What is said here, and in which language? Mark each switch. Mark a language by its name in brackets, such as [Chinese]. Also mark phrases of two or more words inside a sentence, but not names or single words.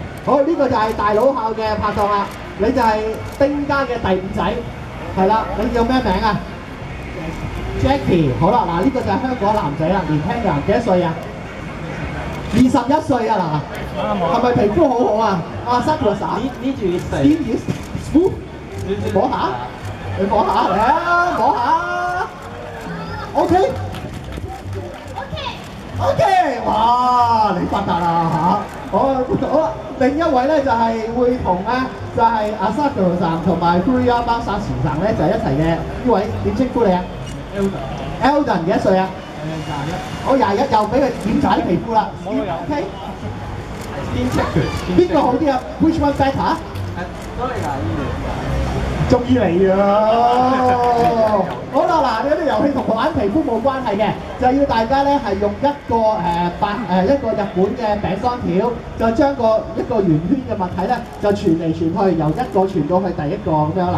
[Cantonese] 好，呢個就係大佬校嘅拍檔啦。你就係丁家嘅第5仔，係啦。你叫咩名啊？Jackie， 好啦，嗱呢個就係香港男仔啦，年輕人幾多歲啊？21歲啊嗱，係咪皮膚好好啊？Sakuraさん [Japanese] 21歳。 [Cantonese] 摸下，你摸下嚟啊，摸下。OK， 哇，你發達啦嚇！好啦，另一位咧就係會同咧就係阿 Sakuraさん同埋Toriyashishiさん咧就係一齊嘅。呢位點稱呼你啊？Elden 幾多歲啊？21。我21，又俾佢檢查啲皮膚啦。OK。邊個好啲啊 ？ [English] Which one better？ [Japanese] どれがいいですか？ [Cantonese] 中意你啊！好啦，嗱，呢啲遊戲同玩皮膚冇關係嘅，就係要大家咧係用一個一個日本嘅餅乾條，就將一個圓圈嘅物體咧就傳嚟傳去，由一個傳到去第一個咁樣啦。